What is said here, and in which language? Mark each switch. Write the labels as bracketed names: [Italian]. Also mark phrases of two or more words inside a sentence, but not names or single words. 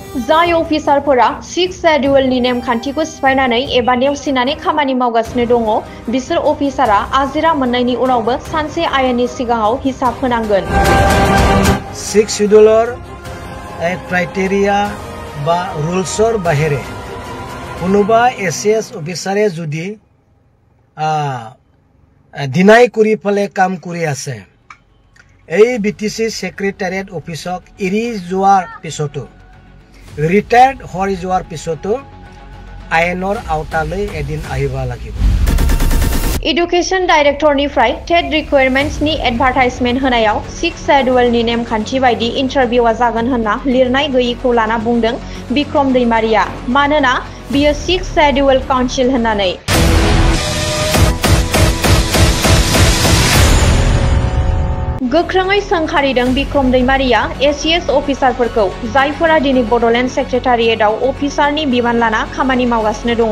[Bodo] जाय अफिसारफोरा 6 शेड्यूलनि नेमखान्थिखौ सिफायनानै एबा नेवसिनानै खामानि मावगासिनो दङ बिसोर अफिसारा आजिरा मोननायनि उनावबो सानसे आयेननि सिगाङाव हिसाब होनांगोन। [Assamese] 6 শ্বেডিউলৰ ক্ৰাইটেৰিয়া বা ৰুলছৰ বাহিৰে কোনোবা এচিএছ অফিচাৰে যদি ডিনাই কৰি ফলে কাম কৰি আছে এই বিটিসি সেক্রেটারিয়েট অফিসক এৰি যোৱাৰ পিছতো ৰিটায়াৰ্ড হৈ যোৱাৰ পিছতো আইনৰ আওতালৈ এদিন আহিব লাগিব। [Bodo] एडुकेशन डाइरेक्टरनिफ्राय टेट रिक्वायरमेन्ट्सनि एडभार्टाइजमेन्ट होनायाव 6 शेड्यूलनि नेमखान्थि बायदि इन्टारभिउआ जागोन होनना लिरनाय गैयैखौ लाना बुंदों बिक्रम दैमारिया, मानोना बियो 6 शेड्यूल काउन्सिल होननानै। गोख्रोङै सोंखारिदों बिक्रम दैमारिया एसीएस अफिसारफोरखौ जायफोरा दिनै बडलेण्ड सेक्रेटारियेटआव अफिसारनि बिबान लाना खामानि मावगासिनो दङ।